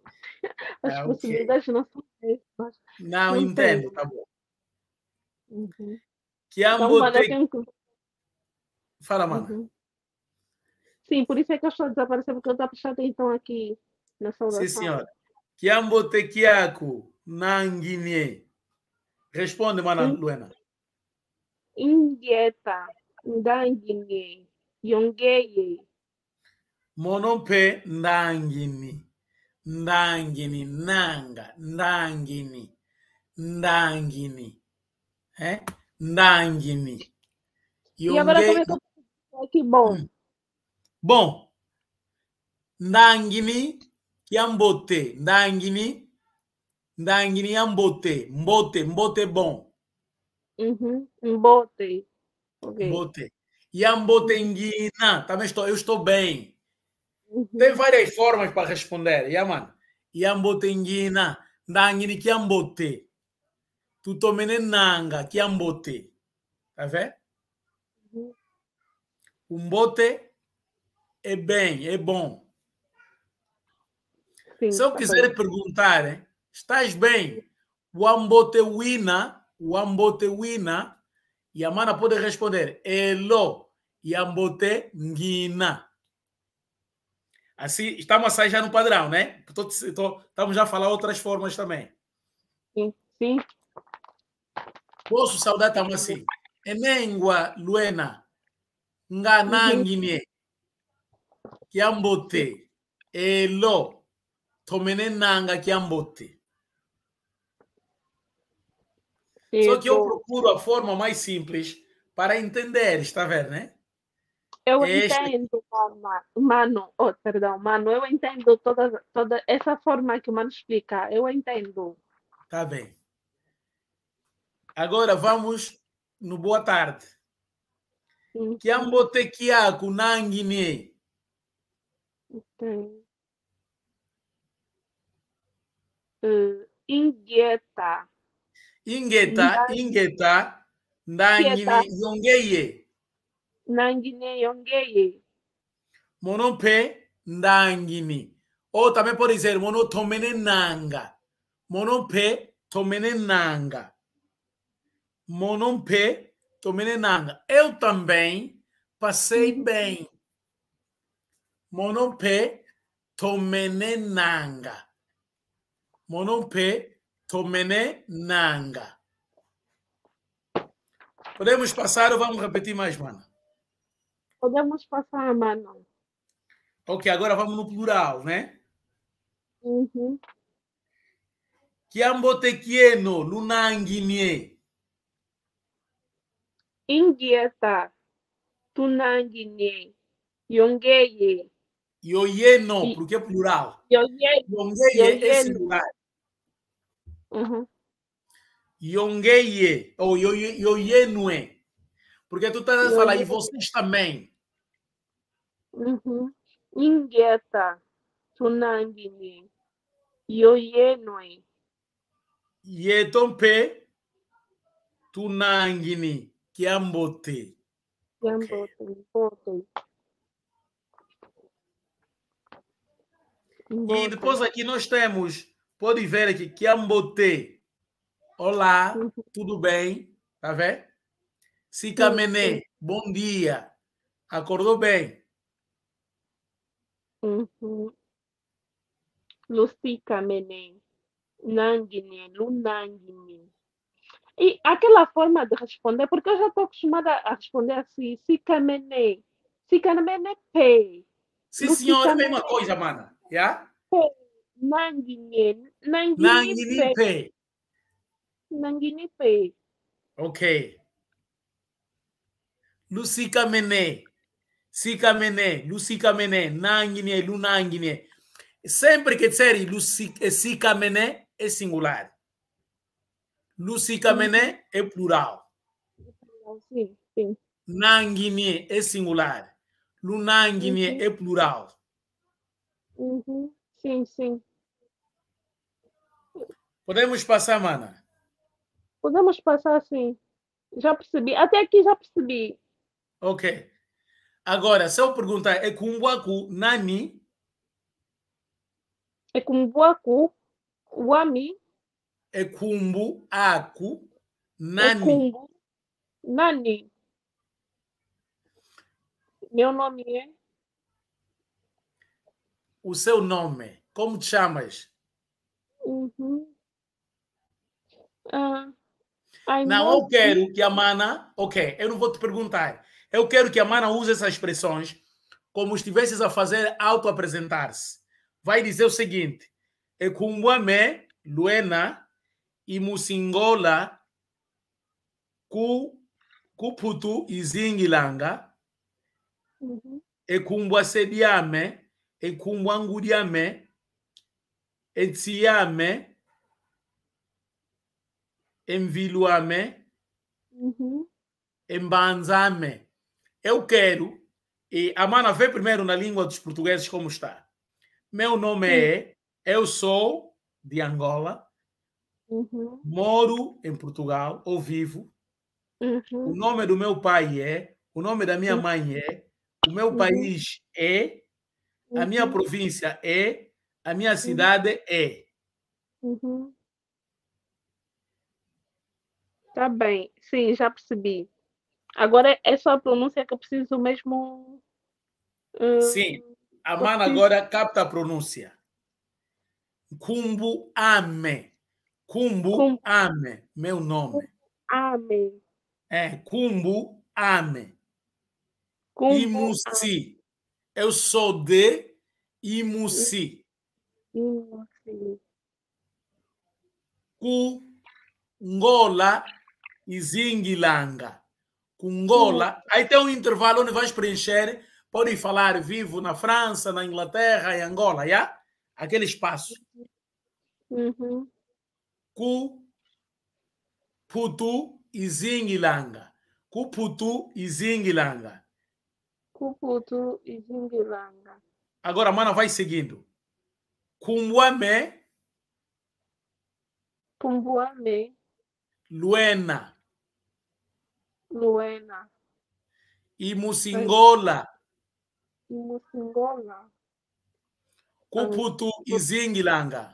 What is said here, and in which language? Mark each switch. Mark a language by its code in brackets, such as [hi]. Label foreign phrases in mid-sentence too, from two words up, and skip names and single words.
[pt] As possibilidades não são essas. Não entendo, tá bom. Então, Fala, Mana. Sim, por isso é que eu estou a desaparecer, porque eu estou a prestar atenção aqui na saudação. Sim, senhora. [kg] Kiambote kiaku nanguinye. [pt] Responde, Mana Luena. [kg] Ingeta, ndanguinye, yongeye. Monompe ndangini. Ndangini, nanga, ndangini, ndangini. Ndangini. [pt] E agora como é que eu posso aqui bom? Bom. [kg] Ndangini kiambote. Ndangini. Ndangini yambote. Mbote bom. Mbote. Okay. Mbote. Yambote ngina. [pt] Também eu estou bem. Tem várias formas para responder. [kg] Yaman. Yambote ngina. Ndangini kiambote. Tutomene nanga kiambote. [pt] Tá vendo? O mbote é bem, é bom. Sim, se eu quiser perguntar, estás bem? [kg] O ambote wina, [pt] e a mana pode responder, [kg] elo, e ambote ngina. [pt] Assim, estamos a sair já no padrão, né? Estamos já a falar outras formas também. Sim. Posso saudar também assim. [kg] Enengua Luena, nganangine, kiambote, elo, tomene nanga kiambote. [pt] Só que eu procuro a forma mais simples para entender, está vendo, né? Eu entendo, mano. Oh, perdão, mano. Eu entendo toda essa forma que o mano explica. Eu entendo. Tá bem. Agora vamos no boa tarde. [kg] Kiambote kiaku nangine. Ingeta. Ingeta, ndangine yongeye. Nangine yongeye. Monompe ndangini. [pt] Ou também pode dizer [kg] monotomene nanga. Monompe tomene nanga. Monompe tomene nanga. [pt] Eu também passei bem. [kg] Monompe tomene nanga. Monompe tomene nanga. [pt] Podemos passar ou vamos repetir mais, mano? Podemos passar, mano. Ok, agora vamos no plural, né? [kg] Kiambote kieno, lunanginie. Ingieta, tunanginie, yongeye. Yoyeno, [pt] porque é plural. Yongeye é singular. [kg] Yongeye, ou yoyenue. [pt] Porque tu estás a falar, e vocês também. [kg] Ingieta, tunanginie. Yoyenwe. Yetompe tunangini kiambote. Yambote. [pt] E depois aqui nós temos, pode ver aqui, kiambote. Olá, tudo bem? Tá vendo? Sikamené, bom dia. Acordou bem? [kg] Lusikamené. Nangine, lunangine. [pt] E aquela forma de responder, porque eu já estou acostumada a responder assim, sikamené. [kg] Sikamené pé. [pt] Sim, senhor, é a mesma coisa, mana. Yeah? [kg] Nangine. Nangini pé. Nangini pé. Ok. Lusikamené. Sikamené, lusikamené, nangine, lunangine. [pt] Sempre que disser sikamené é singular. Lusikamené é plural. Sim. Nangine é singular. Lunangine é plural. Sim. Podemos passar, mana? Podemos passar sim. Já percebi. Até aqui já percebi. Ok. Agora, se eu perguntar, é [kg] kumbuaku nani? É kumbuaku, wami, É kumbuaku é nani? kumbu, nani. [pt] Meu nome é? O seu nome, como te chamas? Não, eu quero que a mana... Ok, eu não vou te perguntar. Eu quero que a mana use essas expressões como estivesses a fazer auto-apresentar-se. Vai dizer o seguinte. [kg] É kumbuame, luena, e musingola, kuputu izingilanga, ekumbwa sediame, ekumbwa ngudiame, etiame, enviluame, embanzame. [pt] Eu quero, e a mana vê primeiro na língua dos portugueses como está. Meu nome é, eu sou de Angola, moro em Portugal, ou vivo. O nome do meu pai é, o nome da minha mãe é, o meu país é, a minha província é, a minha cidade é. Tá bem, sim, já percebi. Agora é só a pronúncia que eu preciso mesmo. Sim, a mana agora capta a pronúncia. [kg] Kumbu ame. Kumbu ame, [pt] meu nome. [kg] Ame. É, Kumbu ame. Imusi. [pt] Eu sou de Imusi. [kg] Kungola e Zingilanga. Kungola. [pt] Aí tem um intervalo onde vais preencher. Podem falar vivo na França, na Inglaterra, em Angola, já? Aquele espaço. [kg] Kuputu e Zingilanga. Kuputu e Zingilanga. Kuputu e Zingilanga. [pt] Agora, mana, vai seguindo. [kg] Kumbuame. Kumbuame. Luena. E Musingola. Kuputu e Zingilanga.